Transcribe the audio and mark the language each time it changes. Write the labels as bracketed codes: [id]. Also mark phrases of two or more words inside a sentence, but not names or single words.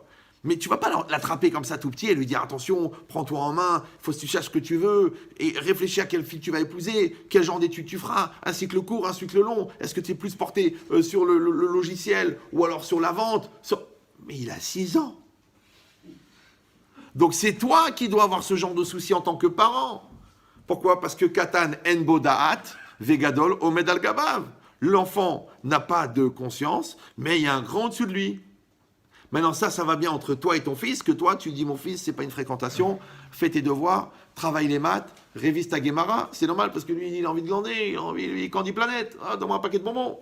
[fr] Mais tu ne vas pas l'attraper comme ça tout petit et lui dire attention, prends-toi en main, il faut que tu saches ce que tu veux, et réfléchis à quelle fille tu vas épouser, quel genre d'études tu feras, un cycle court, un cycle long, est-ce que tu es plus porté sur le logiciel ou alors sur la vente Mais il a 6 ans. Donc c'est toi qui dois avoir ce genre de souci en tant que parent. Pourquoi? Parce que [he] קטן אין בו דעת, וגדול עומד על גביו. [fr] L'enfant n'a pas de conscience, mais il y a un grand au-dessus de lui. Maintenant, ça va bien entre toi et ton fils, que toi, tu dis, mon fils, c'est pas une fréquentation, fais tes devoirs, travaille les maths, révise ta Guémara. C'est normal, parce que lui, il a envie de glander, il a envie, lui, Candy Planète, donne-moi un paquet de bonbons.